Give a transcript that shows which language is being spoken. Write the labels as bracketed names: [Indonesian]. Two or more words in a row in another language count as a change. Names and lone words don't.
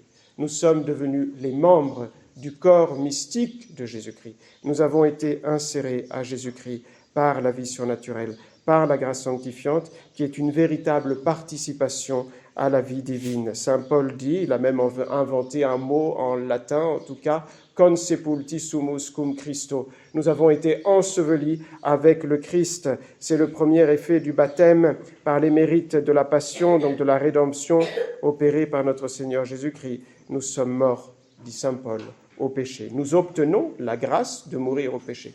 [French] Nous sommes devenus les membres du corps mystique de Jésus-Christ. Nous avons été insérés à Jésus-Christ par la vie surnaturelle, par la grâce sanctifiante, qui est une véritable participation à la vie divine. Saint Paul dit, il a même inventé un mot en latin, en tout cas, [Latin] consepulti sumus cum Christo. [French] Nous avons été ensevelis avec le Christ. C'est le premier effet du baptême par les mérites de la passion, donc de la rédemption opérée par notre Seigneur Jésus-Christ. Nous sommes morts, dit saint Paul, au péché. Nous obtenons la grâce de mourir au péché.